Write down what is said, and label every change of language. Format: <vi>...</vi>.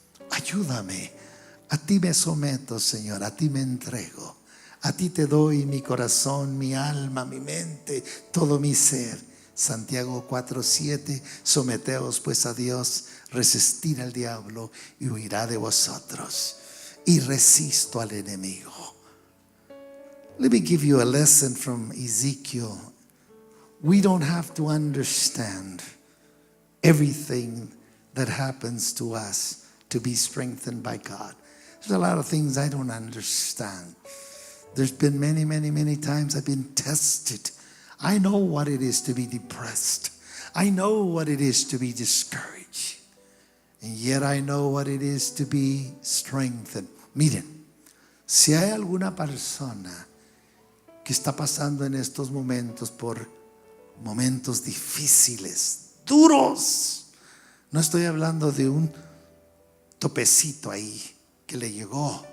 <es>Ayúdame. A ti me someto, Señor. A ti me entrego. A ti te doy mi corazón, mi alma, mi mente, todo mi ser. Santiago 4:7: someteos pues a Dios, resistir al diablo y huirá de vosotros. Y resisto al enemigo.</es> <en>Let me give you a lesson from Ezekiel. We don't have to understand everything that happens to us to be strengthened by God. There's a lot of things I don't understand. There's been many times I've been tested. I know what it is to be depressed. I know what it is to be discouraged. And yet I know what it is to be strengthened.</en> <es>Miren, si hay alguna persona que está pasando en estos momentos por momentos difíciles, duros, no estoy hablando de un topecito ahí que le llegó.</es>